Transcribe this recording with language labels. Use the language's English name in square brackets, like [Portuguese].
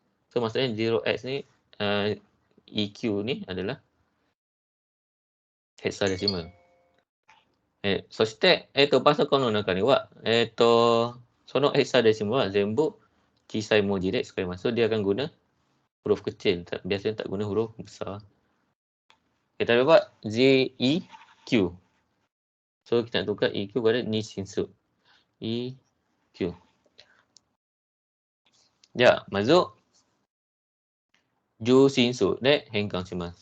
[Malay] So maksudnya 0x ni EQ ni adalah hexadecimal. [Japanese] そして、パソコンの中には、そのヘクサデシマルは全部小さい文字で使います。 [Malay] So, dia akan guna huruf kecil. Biasanya tak guna huruf besar. Kita dapat ZEQ. So, kita nak tukar EQ pada Nishinsu. EQ. Ya, masuk [Japanese] Jushinsu de henkan shimasu.